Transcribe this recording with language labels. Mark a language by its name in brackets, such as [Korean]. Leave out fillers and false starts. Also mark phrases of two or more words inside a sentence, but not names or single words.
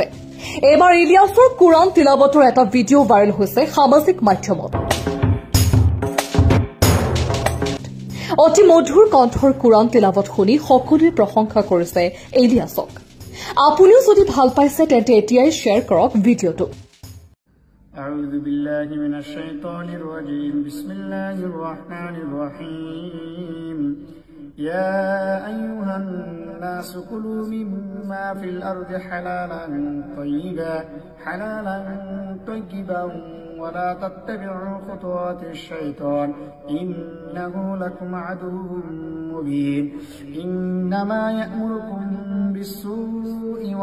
[Assamese] এইবাৰ ইলিয়াছৰ কুৰআন তিলাওয়াতৰ এটা ভিডিঅ' ভাইৰেল হৈছে সামাজিক মাধ্যমত। অতি মধুৰ কণ্ঠৰ কুৰআন তিলাওয়াত শুনি সকলোৱে প্ৰশংসা কৰিছে ইলিয়াছক। আপুনিও যদি ভাল পাইছে তেন্তে এতিয়াই শ্বেয়াৰ কৰক ভিডিঅ'টো। [Arabic] أعوذ بالله من الشيطان الرجيم بسم الله الرحمن الرحيم يا أيها الناس كلوا مما في الأرض حلالا طيبا ولا تتبعوا خطوات الشيطان إنه لكم عدو مبين إنما يأمركم بالسوء